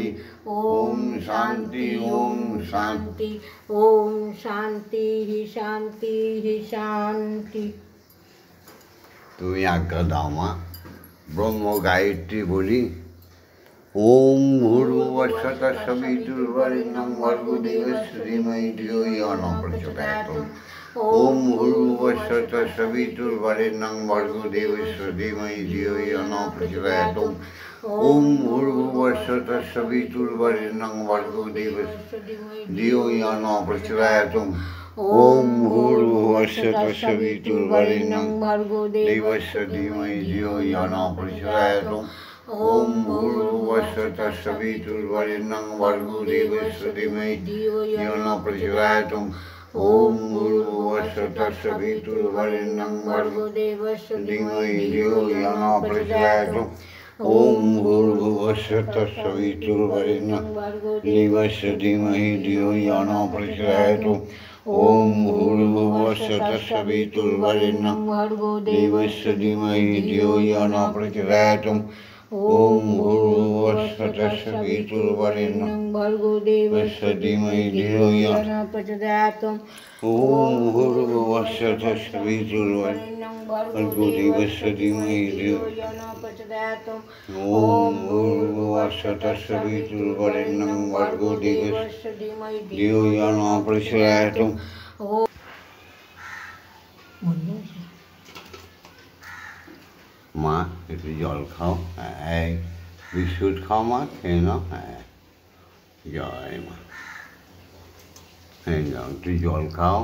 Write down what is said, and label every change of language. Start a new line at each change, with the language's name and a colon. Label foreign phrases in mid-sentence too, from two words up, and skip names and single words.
Sanskrit: ওম শান্তি ওম শান্তি ওম শান্তি শান্তি শান্তি।
Bangla: তুমি আজ্ঞা দাও মা, ব্রহ্ম গায়ত্রী বলি।
Sanskrit: ওম ভূর্ভুবস্সুঃ তৎসবিতুর্বরেণ্যং ভর্গো দেবস্য ধীমহি ধিয়ো ইয়ো ন প্রচোদয়াৎ। ওম ভূর্ভুবস্সুঃ তৎসবিতুর্বরেণ্যং ভর্গো দেবস্য ধীমহি ধিয়ো ইয়ো ন প্রচোদয়াৎ। ওম ভূর্ভুবস্সুঃ তৎসবিতুর্বরেণ্যং ভর্গো দেবস্য ধিয়ো ইয়ো ন প্রচোদয়াৎ। ওম ভূর্ভুবস্সুঃ তৎসবিতুর্বরেণ্যং ভর্গো দেবস্য ধীমহি ধিয়ো ইয়ো ন প্রচোদয়াৎ। ওম ভূর্ভুবস্সুঃ তৎসবিতুর্বরেণ্যং ভর্গো দেবস্য ধীমহি ধিয়ো ইয়ো ন প্রচোদয়াৎ। ওম ভূর্ভুবস্সুঃ তৎসবিতুর্বরেণ্যং ভর্গো দেবস্য ধীমহি ধিয়ো ইয়ো ন প্রচোদয়াৎ। ওম ভূর্ভুবস্সুঃ তৎসবিতুর্বরেণ্যং ভর্গো দেবস্য ধীমহি ধিয়ো ইয়ো ন প্রচোদয়াৎ। ওম ভূর্ভুবস্সুঃ তৎসবিতুর্বরেণ্যং ভর্গো দেবস্য ধীমহি ধিয়ো ইয়ো ন প্রচোদয়াৎ। ওম ভূর্ভুবস্সুঃ তৎসবিতুর্বরেণ্যং ভর্গো দেবস্য ধীমহি ধিয়ো ইয়ো ন প্রচোদয়াৎ। ওম ভূর্ভুবস্সুঃ তৎসবিতুর্বরেণ্যং ভর্গো দেবস্য ধীমহি ধিয়ো ইয়ো ন প্রচোদয়াৎ। ওম ভূর্ভুবস্সুঃ তৎসবিতুর্বরেণ্যং ভর্গো দেবস্য ধীমহি ধিয়ো ইয়ো ন প্রচোদয়াৎ।
Bangla: মা একটু জল খাও। হ্যাঁ, বিস্কুট খাও মা, খেয়ে নাও। হ্যাঁ, জয় মা। হ্যাঁ, যাও একটু জল খাও।